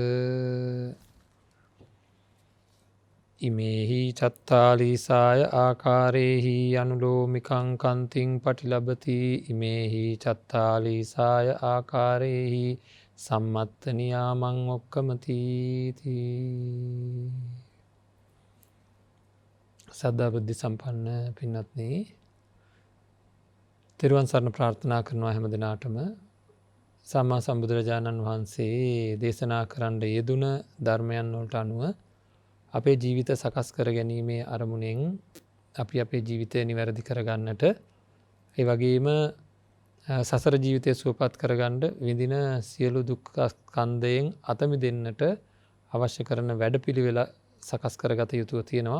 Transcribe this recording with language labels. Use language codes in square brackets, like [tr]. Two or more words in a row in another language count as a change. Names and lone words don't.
[pi] ඉමේහි චත්තාලීසාය ආකාරේහි අනුලෝමිකං කන්තිං පටිලබති ඉමේහි චත්තාලීසාය ආකාරේහි සම්මත්ත නියාමං ඔක්කමතීති. [si] සද්ධා බුද්ධ සම්පන්න පින්වත්නි, තෙරුවන් සරණ ප්‍රාර්ථනා කරනවා හැම දිනාටම. සම්මා සම්බුදුරජාණන් වහන්සේ දේශනා කරන්න යෙදුන ධර්මයන් වලට අනුව අපේ ජීවිත සකස් කර ගැනීමේ අරමුණෙන් අපි අපේ ජීවිතය නිවැරදි කරගන්නට, ඒ වගේම සසර ජීවිතය සුවපත් කරගන්න විඳින සියලු දුක් ස්කන්ධයෙන් අත මිදෙන්නට අවශ්‍ය කරන වැඩපිළිවෙල සකස් කරගත යුතුව තියෙනවා.